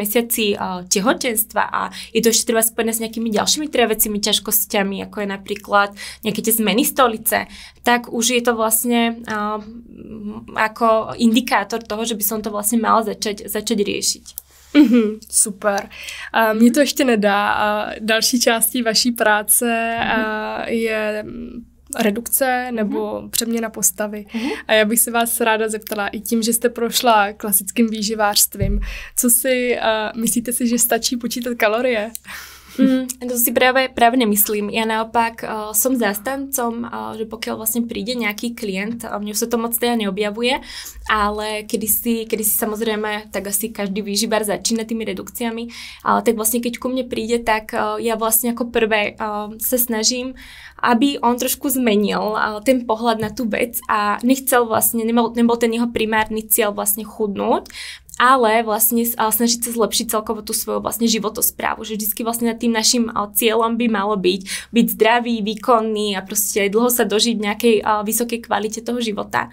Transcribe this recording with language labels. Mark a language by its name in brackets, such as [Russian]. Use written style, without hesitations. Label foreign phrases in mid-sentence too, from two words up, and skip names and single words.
[Slovak] mesiaci tehotenstva a je to ešte treba spojené s nejakými ďalšími trávecími ťažkosťami, ako je napríklad nejaké tie zmeny stolice, tak už je to vlastne ako indikátor toho, že by som to vlastne mala začať riešiť. [Czech] Super. Mně to ještě nedá. Další částí vaší práce je redukce nebo přeměna postavy. A já bych se vás ráda zeptala i tím, že jste prošla klasickým výživářstvím. Co si, myslíte si, že stačí počítat kalorie? [Slovak] To si práve nemyslím. Ja naopak som zástancom, že pokiaľ vlastne príde nejaký klient, mne sa to moc teda neobjavuje, ale kedysi samozrejme, tak asi každý výživár začína tými redukciami, ale tak vlastne keď ku mne príde, tak ja vlastne ako prvé sa snažím, aby on trošku zmenil ten pohľad na tú vec a nechcel vlastne, nebol ten jeho primárny cieľ vlastne chudnúť, ale vlastne snažiť sa zlepšiť celkovo tú svoju vlastne životosprávu, že vždycky vlastne tým našim cieľom by malo byť zdravý, výkonný a proste dlho sa dožiť v nejakej vysokej kvalite toho života.